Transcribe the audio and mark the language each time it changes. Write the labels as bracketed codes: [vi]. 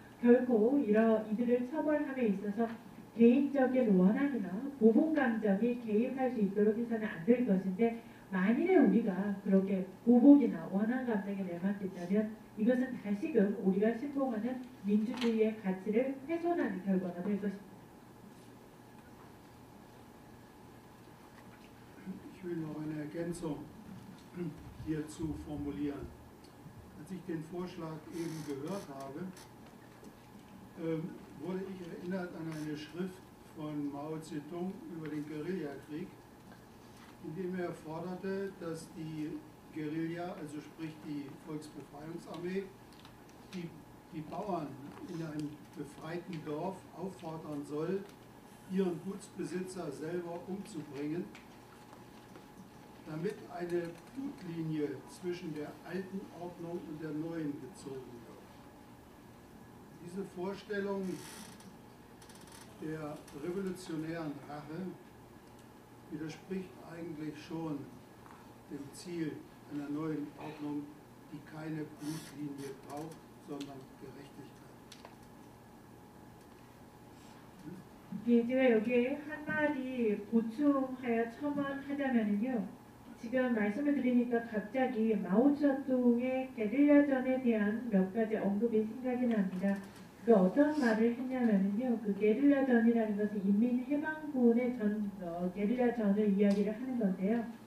[ko] 결코 이들을 처벌함에 있어서 개인적인 원한이나 보복 감정이 개입할 수 있도록 해서는 안 될 것인데, 만일에 우리가 그렇게 보복이나 원한 감정에 내맡긴다면 이것은 다시금 우리가 신봉하는 민주주의의 가치를 훼손하는 결과가 될 것입니다. [de] Ich will noch eine Ergänzung hierzu formulieren. Als ich den Vorschlag eben gehört habe, wurde ich erinnert an eine Schrift von Mao Zedong über den Guerillakrieg, in dem er forderte, dass die Guerilla, also sprich die Volksbefreiungsarmee, die Bauern in einem befreiten Dorf auffordern soll, ihren Gutsbesitzer selber umzubringen, damit eine Blutlinie zwischen der alten Ordnung und der neuen gezogen wird. Diese Vorstellung der revolutionären Rache widerspricht eigentlich schon dem Ziel einer neuen Ordnung, die keine Blutlinie braucht, sondern Gerechtigkeit. [ko] 제가 여기에 한마디 보충하여 첨언하자면요, 지금 말씀을 드리니까 갑자기 마오쩌둥의 게릴라전에 대한 몇 가지 언급이 생각이 납니다. 그 어떤 말을 했냐면요, 그 게릴라전이라는 것은 인민해방군의 게릴라전을 이야기를 하는 건데요.